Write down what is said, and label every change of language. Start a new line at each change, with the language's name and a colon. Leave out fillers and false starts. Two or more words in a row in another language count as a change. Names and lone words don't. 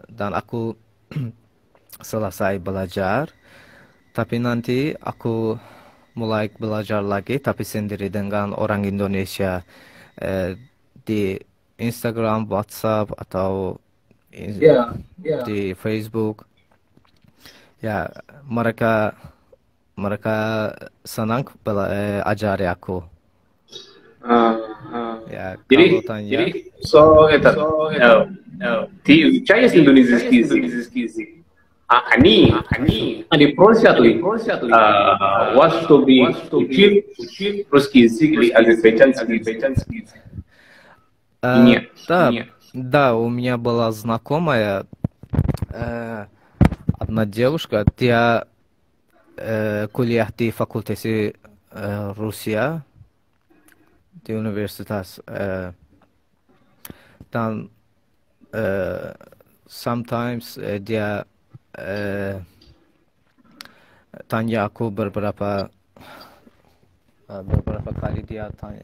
Indonesian: Dan aku selesai belajar, tapi nanti aku mulai belajar lagi, tapi sendiri dengan orang Indonesia eh, di Instagram, WhatsApp atau Ya, ya. di Facebook. Ya, mereka mereka senang ajari aku. Ah, Ya, jadi, kalau tanya,
Russian: so это, ты изучаешь индонезийский язык? Они просят ли вас, чтобы учить русский язык или азербайджанский язык? Нет, да, нет. да, у меня была знакомая, одна девушка,
Indonesian: dia kuliah di Fakultas Rusia di universitas, dan sometimes dia tanya aku beberapa kali dia tanya,